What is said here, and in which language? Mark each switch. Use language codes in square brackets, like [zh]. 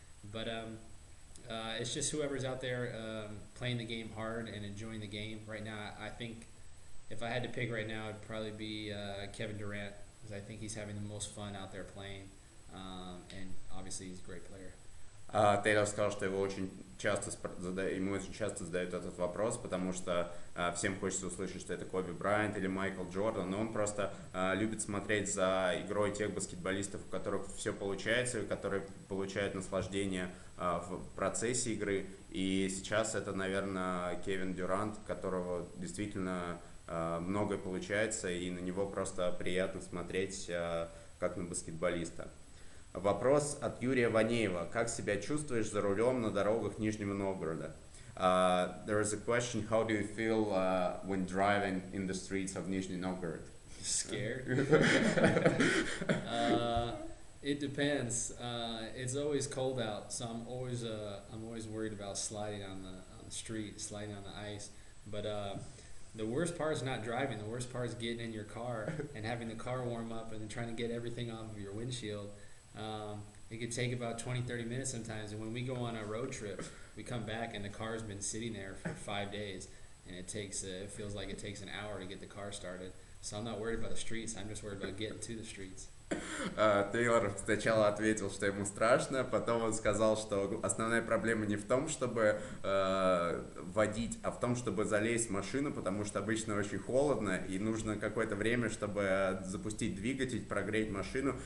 [en] But it's just whoever's out there playing the game hard and enjoying the game. Right now, I think if I had to pick right now, it'd probably be Kevin Durant, because I think he's having the most fun out there playing. And obviously he's a great player. [ru] Тейлор сказал, что ему очень часто задают этот вопрос, потому что всем хочется услышать, что это Коби Брайант или Майкл Джордан, но он просто любит смотреть за игрой тех баскетболистов, у которых все получается, и которые получают наслаждение в процессе игры. И сейчас это, наверное, Кевин Дюрант, у которого действительно многое получается, и на него просто приятно смотреть как на баскетболиста. Вопрос от Юрия Ванеева. Как себя чувствуешь за рулем на дорогах Нижнего Новгорода? [en] There is a question, how do you feel when driving in the streets of Nizhny Novgorod? Scared? It depends. It's always cold out, so I'm always worried about sliding on the street, sliding on the ice. But the worst part is not driving. The worst part is getting in your car and having the car warm up and then trying to get everything off of your windshield. It could take about 20-30 minutes sometimes, and when we go on a road trip, we come back and the car's been sitting there for 5 days, and it feels like it takes an hour to get the car started. So I'm not worried about the streets, I'm just worried about getting to the streets. [ru] Тейлор сначала ответил, что ему страшно, потом он сказал, что основная проблема не в том, чтобы водить, а в том, чтобы залезть в машину, потому что обычно очень холодно, и нужно какое-то время, чтобы запустить двигатель, прогреть машину.